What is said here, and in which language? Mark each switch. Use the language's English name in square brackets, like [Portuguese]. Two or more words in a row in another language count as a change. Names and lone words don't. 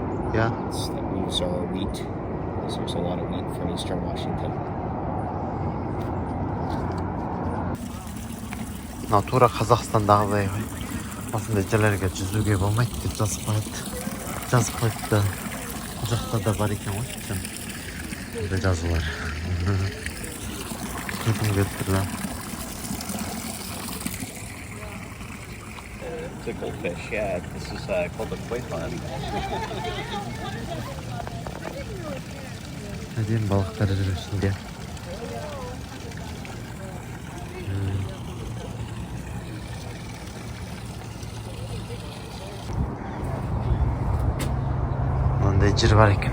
[English] Yeah. That moves our wheat. So there's a lot of wheat from Eastern Washington. [Kazakh] мына тура Қазақстандағыдай ғой. Осындай жерлерге жүзуге болмайды деп жазып қойды да бұл жақта да бар екен ғой. Бұндай жазулар. Күлкім келіп тұр да. [English] Tickle fish, yeah. This is called a koi pond. [Kazakh] Әдемі балықтар жүр ішінде. Мынандай жер бар екен.